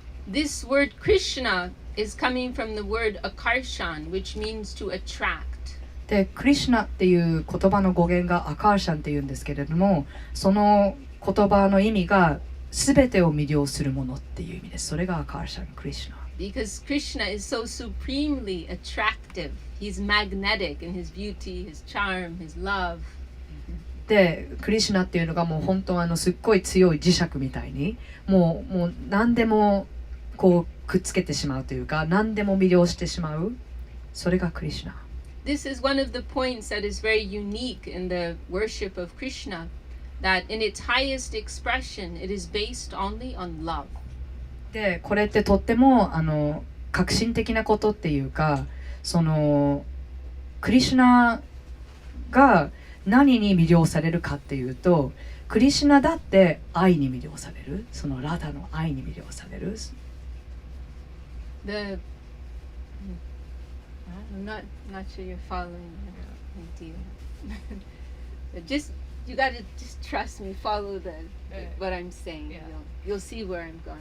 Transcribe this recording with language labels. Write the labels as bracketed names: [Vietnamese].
[English] This word Krishna is coming from the word akarshan, which means to attract. [Japanese] で、クリシュナっていう言葉の語源がアカーシャンっていうんですけれども、その言葉の意味が全てを魅了するものっていう意味です。それがアカーシャン、クリシュナ。 [English] Because Krishna is so supremely attractive. He's magnetic in his beauty, his charm, his love. [Japanese] で、クリシュナっていうのがもう本当すっごい強い磁石みたいにもう何でもくっつけてしまうというか、何でも魅了してしまう。それがクリシュナ。 [English] This is one of the points that is very unique in the worship of Krishna, that in its highest expression, it is based only on love. [Japanese] で、これってとっても革新的なことっていうか、そのクリシュナが何に魅了されるかっていうと、クリシュナだって愛に魅了される。そのラダの愛に魅了される。 [English] I'm not sure you're following the idea. You gotta just trust me. Follow what I'm saying. Yeah. You'll see where I'm going.